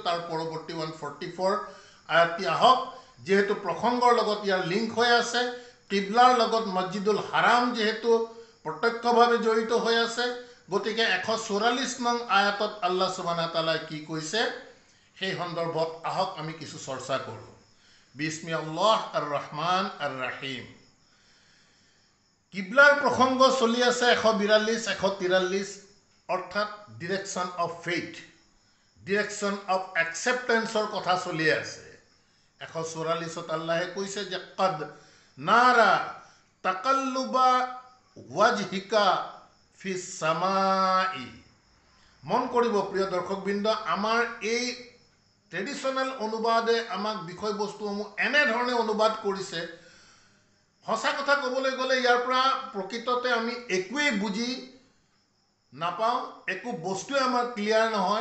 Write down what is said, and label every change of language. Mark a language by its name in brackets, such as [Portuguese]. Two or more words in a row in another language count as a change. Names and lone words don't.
[Assamese] তাৰ পৰৱৰ্তী 144 আয়াতটি আহক। যেহেতু প্ৰসংগৰ লগত ইয়াৰ লিংক হৈ আছে, কিবলাৰ লগত মছজিদুল হাৰাম যেহেতু প্ৰত্যক্ষভাৱে জড়িত হৈ আছে, গতিকে 144 নং আয়াতত [Arabic] الله سبحانه تعالى [Assamese] কি কৈছে সেই সন্দৰ্ভত আহক আমি কিছু চৰ্চা কৰোঁ। [Arabic] بسم الله الرحمن الرحيم. [Assamese] কিবলাৰ প্ৰসংগ চলি আছে 142, 143, অৰ্থাৎ [English] direction of faith, direction of acceptance [Assamese] কথা চলি আছে। 144ত আল্লাহে কৈছে যে [Arabic] قد نرى تقلب وجهك في السماء. [Assamese] মন কৰিব প্ৰিয় দৰ্শকবৃন্দ, আমাৰ এই ট্ৰেডিশ্যনেল অনুবাদে আমাক বিষয়বস্তুসমূহ এনেধৰণে অনুবাদ কৰিছে, সঁচা কথা ক'বলৈ গ'লে ইয়াৰ পৰা প্ৰকৃততে আমি একোৱেই বুজি নাপাওঁ, একো বস্তুৱে আমাৰ ক্লিয়াৰ নহয়।